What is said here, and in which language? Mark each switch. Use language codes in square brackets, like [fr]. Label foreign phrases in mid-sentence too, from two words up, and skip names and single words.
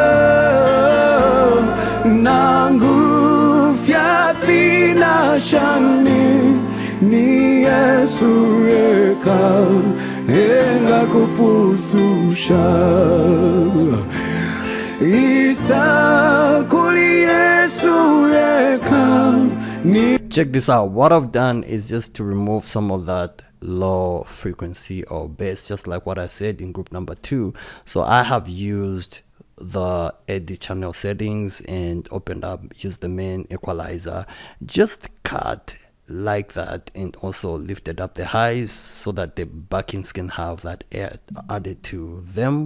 [bem] nangu fiafina shani ni Yesu eka enga kupususha Isa kuli Yesu eka ni. [en] Check this out. What I've done is just to remove some of that low frequency or bass, just like what I said in group number 2. So I have used the edit channel settings and opened up, used the main equalizer, just cut like that, and also lifted up the highs so that the backings can have that air added to them.